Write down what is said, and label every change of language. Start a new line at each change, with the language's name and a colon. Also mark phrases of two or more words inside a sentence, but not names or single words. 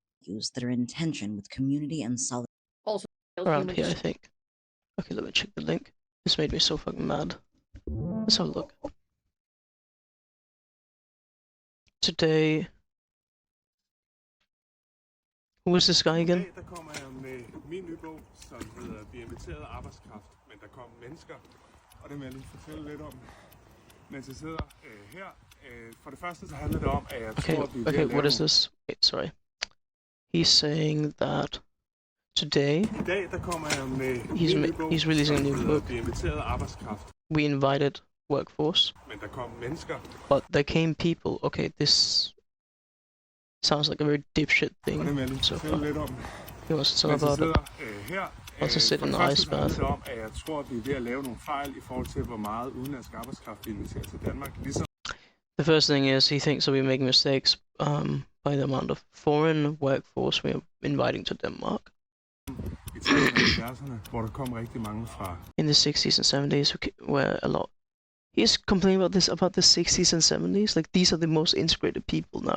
English: values that are in tension with community and solidarity. Also, around here, I think. Okay, let me check the link. This made me so fucking mad. Let's have a look. Today. Who is this guy again?
Danish: Der kommer jeg med min nye bog, som hedder Vi inviterede arbejdskraft, men der kom mennesker, og det vil jeg lige fortælle lidt om. Mens jeg sidder her, for det første så handler det om, at jeg tror, at vi
English: okay, what is this? Wait, sorry. He's saying that today
Danish: I dag der kommer jeg med
English: he's releasing a new book.
Danish: Vi inviterede arbejdskraft.
English: We invited workforce,
Danish: men der kom mennesker.
English: But there came people. Okay, this sounds like a very dipshit thing. So he wants to talk about it. Wants to sit in the ice bath.
Danish: Jeg tror, vi er ved at lave nogle fejl i forhold til, hvor meget udenlandsk arbejdskraft vi inviterer til Danmark.
English: The first thing is he thinks that we make mistakes by the amount of foreign workforce we're inviting to Denmark. In the 60s and 70s, where a lot. He's complaining about this, about the 60s and 70s. Like, these are the most integrated people now.